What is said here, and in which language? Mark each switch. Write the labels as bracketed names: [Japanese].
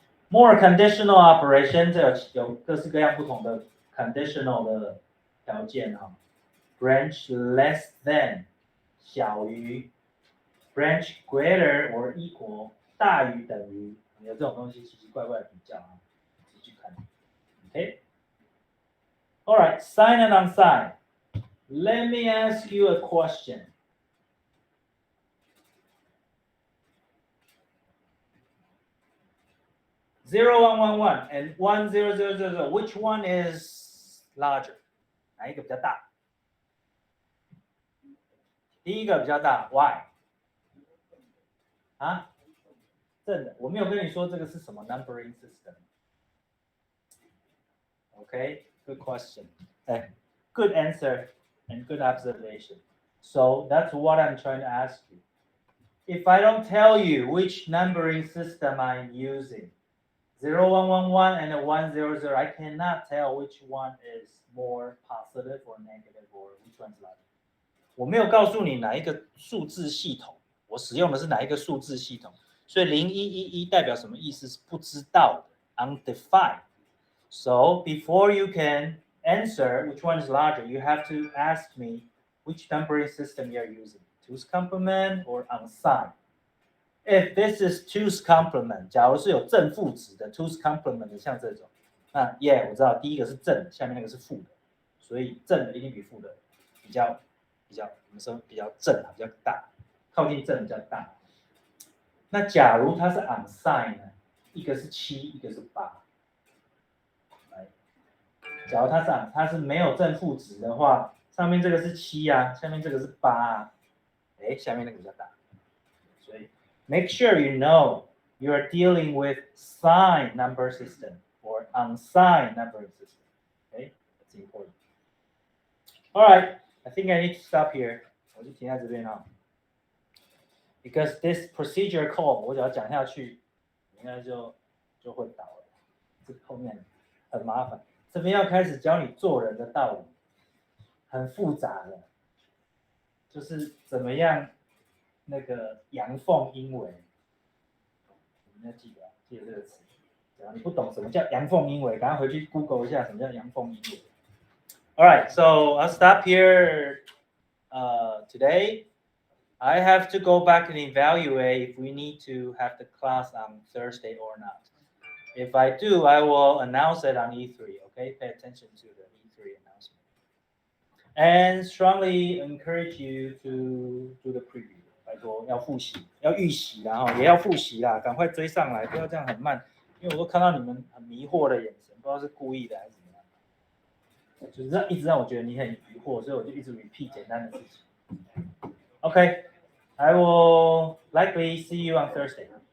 [English] More conditional operations [Chinese] 有各式各样不同的 conditional 的条件哈。 [English] Branch less than [Chinese] 小于 [English] branch greater or equal [Chinese] 大于等于，有这种东西奇奇怪怪的比较啊，自己去看。 [English] Okay. All right, sign and unsign. Let me ask you a question. Zero, 1, 1, 1, and 1, 0, 0, 0, 0. Which one is larger? [Chinese] 哪一个比较大？第一个比较大 ，Why？啊，正的，我没有跟你说这个是什么 numbering system。 [English] Okay, good question. Good answer and good observation. So that's what I'm trying to ask you. If I don't tell you which numbering system I'm using, 0111 and 100, I cannot tell which one is more positive or negative or which one's larger. [Chinese] 我没有告诉你哪一个数字系统，我使用的是哪一个数字系统，所以0111代表什么意思是不知道的 ，undefined. [English] So before you can answer which one is larger, you have to ask me which numbering system you're using, two's complement or unsigned. If this is two's complement, [Chinese] 假如是有正负值的 two's complement 的，像这种，那 yeah 我知道第一个是正的，下面那个是负的，所以正的一定比负的比较我们说比较正比较大，靠近正比较大。那假如它是 unsigned 呢，一个是7，一个是8。假如它是没有正负值的话，上面这个是7啊，下面这个是8啊，下面那个比较大。 [English] 所以 make sure you know you are dealing with signed number system or unsigned number system. Okay, that's important. All right, I think I need to stop here. [Chinese] 我就停在这边啊。 [English] Because this procedure call [Chinese] 我只要讲下去，应该就会倒了。这后面很麻烦。这边要开始教你做人的道理，很复杂的，就是怎么样那个阳奉阴违，你们要记得这个词。假如你不懂什么叫阳奉阴违，赶快回去 Google 一下什么叫阳奉阴违。 [English] All right, so I'll stop here today. I have to go back and evaluate if we need to have the class on Thursday or not. If I do, I will announce it on E3. Okay, pay attention to the E3 announcement. And strongly encourage you to do the preview. [Chinese] 拜托，要复习，要预习啦，也要复习啦，赶快追上来，不要这样很慢，因为我都看到你们很迷惑的眼神，不知道是故意的还是怎么样，就是一直让我觉得你很疑惑，所以我就一直 repeat 简单的事情。 [English] Okay, I will likely see you on Thursday.